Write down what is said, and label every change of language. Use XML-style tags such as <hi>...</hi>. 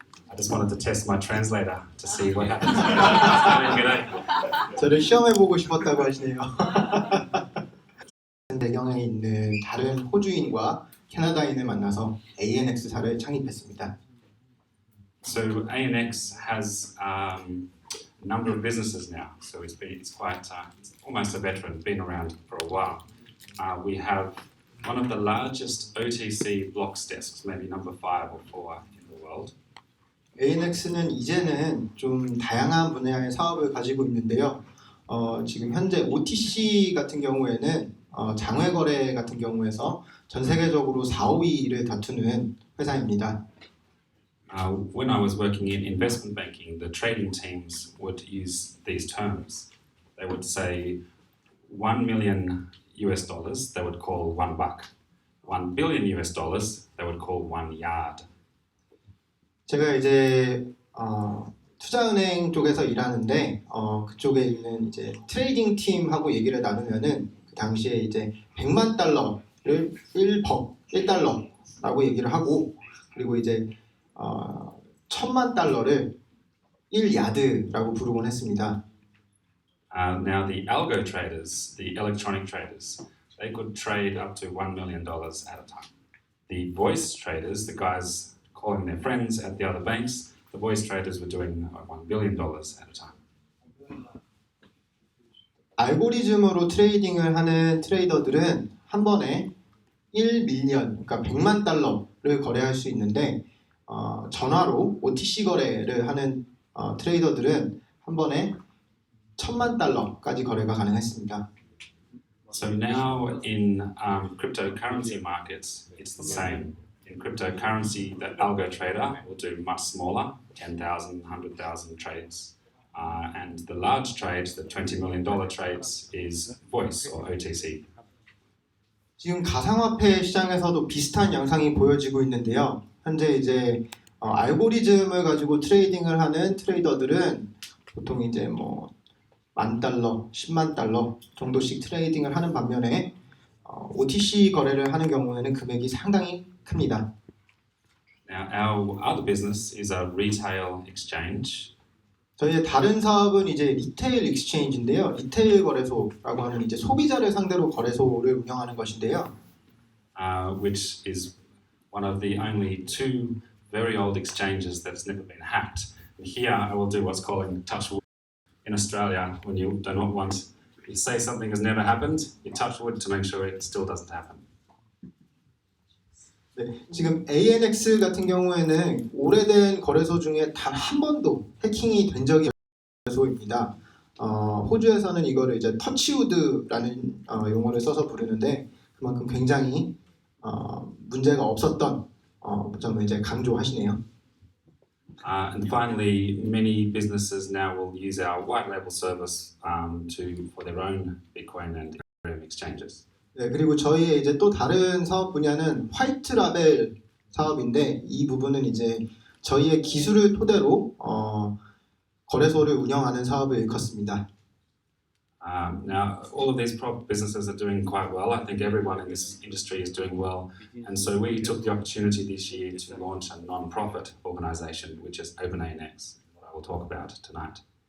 <en>I just wanted to test my translator to see what happens. G'day.</en> <ko>저를 시험해보고 싶었다고 하시네요. 배경에 있는 다른 호주인과 캐나다인을 만나서 ANX사를 창립했습니다.</ko> <en>So ANX has a number of businesses now. So it's quite it's almost a veteran, been around for a while. We have one of the largest OTC blocks desks, maybe number 5 or 4 in the world.</en> <ko>ANX는 이제는 좀 다양한 분야의 사업을 가지고 있는데요. 지금 현재 OTC 같은 경우에는 장외 거래 같은 경우에서 전 세계적으로 4, 5위를 다투는 회사입니다.</ko> <en>When I was working in investment banking, the trading teams would use these terms. They would say $1 million, they would call $1. $1 billion, they would call 1 yard.</en> <ko>제가 이제 투자은행 쪽에서 일하는데 그쪽에 있는 이제 트레이딩 팀하고 얘기를 나누면은 그 당시에 이제 100만 달러를 1달러라고 얘기를 하고 그리고 이제 1000만 달러를 1야드라고 부르곤 했습니다.</ko> <en>Now the algo traders, the electronic traders, they could trade up to $1 million at a time. The voice traders, the guys calling their friends at the other banks, the voice traders were doing $1 billion at a time.</en> <ko>알고리즘으로 트레이딩을 하는 트레이더들은 한 번에 1밀리언, 그러니까 100만 달러를 거래할 수 있는데 전화로 OTC 거래를 하는 트레이더들은 한 번에 1000만 달러까지 거래가 가능했습니다.</ko> <en>So now in cryptocurrency markets, it's the same. In cryptocurrency, the algo trader will do much smaller, 10,000, 100,000 trades. And the large trades, the $20 million trades, is voice or OTC.</en> <ko>지금 가상화폐 시장에서도 비슷한 양상이 보여지고 있는데요. 현재 이제 알고리즘을 가지고 트레이딩을 하는 트레이더들은 보통 이제 뭐 $10,000, $100,000 정도씩 트레이딩을 하는 반면에 OTC 거래를 하는 경우에는 금액이 상당히 큽니다.</ko> <en>Now, our other business is a retail exchange.</en> <ko>저희의 다른 사업은 이제 리테일 익스체인지인데요. 리테일 거래소라고 하는 이제 소비자를 상대로 거래소를 운영하는 것인데요.</ko> <en>Which is one of the only two very old exchanges that's never been hacked. And here I will do what's called touch wood. In Australia, when you do not want, you say something has never happened, you touch wood to make sure it still doesn't happen.</en> <ko>네, 지금 ANX 같은 경우에는 오래된 거래소 중에 단 한 번도 해킹이 된 적이 없는 거래소입니다. 호주에서는 이거를 이제 터치우드라는 용어를 써서 부르는데 그만큼 굉장히 문제가 없었던 점을 이제 강조하시네요.</ko> <en>And finally, many businesses now will use our white label service for their own Bitcoin and Ethereum exchanges.</en> <ko>네, 그리고 저희의 이제 또 다른 사업 분야는 화이트 라벨 사업인데 이 부분은 이제 저희의 기술을 토대로 거래소를 운영하는 사업을 일컫습니다.</ko> <en>Now, all of these businesses are doing quite well. I think everyone in this industry is doing well. And so we took the opportunity this year to launch a non-profit organization, which is OpenANX, what I will talk about tonight.</en>